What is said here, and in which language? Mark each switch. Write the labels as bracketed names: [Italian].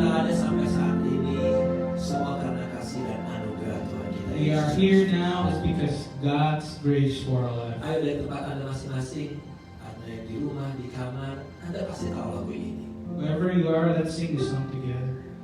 [Indonesian] Kita ada sampai saat ini semua karena kasih dan anugerah Tuhan kita. [English] We are here now is because God's grace for our life. [Indonesian] Ayo dari tempat Anda masing-masing, Anda yang di rumah, di kamar, Anda pasti tahu lagu ini. [English] Wherever you are, let's sing this song together.